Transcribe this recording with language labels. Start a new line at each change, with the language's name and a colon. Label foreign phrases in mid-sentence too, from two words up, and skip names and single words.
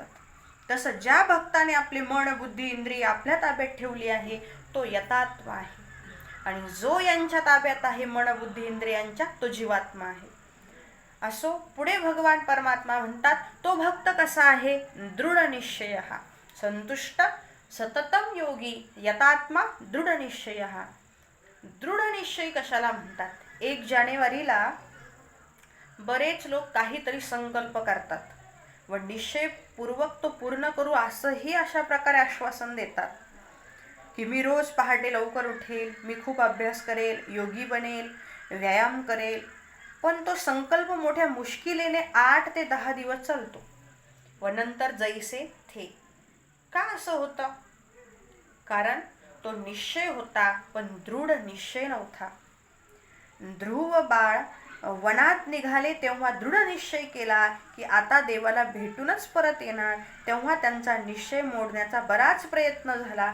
Marathi: तसं ज्या भक्ताने आपली मन, बुद्धी, इंद्रिय आपल्या ताब्यात ठेवली आहे तो यतात्मा आहे, आणि जो यांच्या ताब्यात आहे मन, बुद्धी, इंद्रियांच्या, तो जीवात्मा आहे. असो पुढे भगवान परमात्मा म्हणतात, तो भक्त कसा आहे?
Sanskrit: दृढ निश्चय, संतुष्ट सततम योगी, यतात्मा दृढ निश्चय.
Marathi: दृढ निश्चय कशाला म्हणतात? 1 जानेवारीला बरेच लोक काहीतरी संकल्प करतात व निश्चयपूर्वक तो पूर्ण करू असंही अशा प्रकारे आश्वासन देतात की मी रोज पहाटे लवकर उठेल, मी खूप अभ्यास करेल, योगी बनेल, व्यायाम करेल. पण तो संकल्प मोठ्या मुश्किलीने 8 ते 10 दिवस चालतो व नंतर
Hindi: जैसे थे.
Marathi: का असं होतं? कारण तो निश्चय होता पण दृढ निश्चय नव्हता. ध्रुव बाळ वनात निघाले तेव्हा दृढ निश्चय केला की आता देवाला भेटूनच परत येणार. तेव्हा त्यांचा निश्चय मोडण्याचा बराच प्रयत्न झाला.